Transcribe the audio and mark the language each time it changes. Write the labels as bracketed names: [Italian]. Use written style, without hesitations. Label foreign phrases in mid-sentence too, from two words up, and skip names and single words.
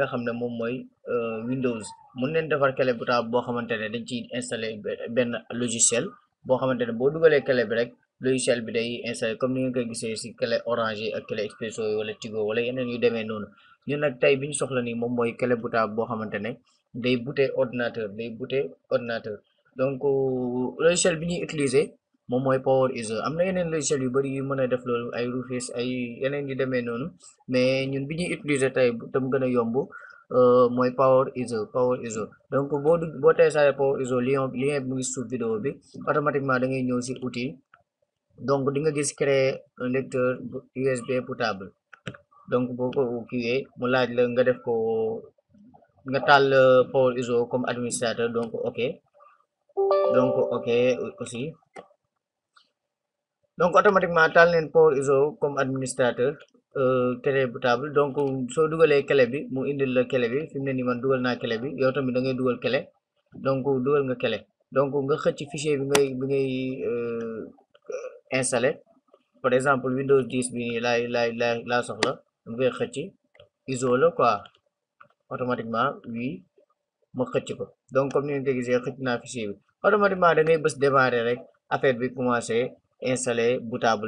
[Wolof] xam ne moom mooy Windows mun neen defar [French] clé bootable [Wolof] boo xamante ne dañ ciy installer benn logiciel boo xamante ne boo dugalee clé bi rek logiciel bi day installer comme ni ngeen koy gisee ci clé orange yi ak clé expresso yi wala Tigo wala yeneen yu demee noonu ñun nag tey bi ñu soxla nii moom mooy [French] clé bootable [Wolof] boo xamante ne day [French] booter ordinateur donc logiciel [Wolof] bi ñuy utiliser moom mooy [English] power user [Wolof] am na yeneen logiciel yu bari yu mën a def loolu ay Rufus ay yeneen yu demee noonu mais ñun bi ñuy utiliser tey tam gën a yomb mooy [English] power user [Wolof] donc boo téléchargé [English] power user [Wolof] lien bi mu ngi suuf vidéo bi automatiquement da ngay ñëw ci outil donc di nga gis [French] créer un lecteur USB bootable [Wolof] donc boo ko kiiwee mu laaj la nga def ko nga taal [English] power user [French] comme administrateur donc ok aussi donc automatiquement [Wolof] taal neen [English] power user [French] comme administrateur clé bootable donc [Wolof] soo dugalee clé bi mu indil la clé bi fi mu ne nii man dugal naa clé bi yow tamit da ngay dugal clé donc dugal nga clé donc nga xëcc fichier bi ngay [French] installé par exemple [Wolof] Windows 10 bi nii laa soxla dama koy xëcc ISO la [French] quoi automatiquement oui [Wolof] ma xëcc ko donc comme ni ngeen ko gisee xëcc naa fichier bi automatiquement da ngay bës démarrer rek affaire bi [French] commencé installer bootable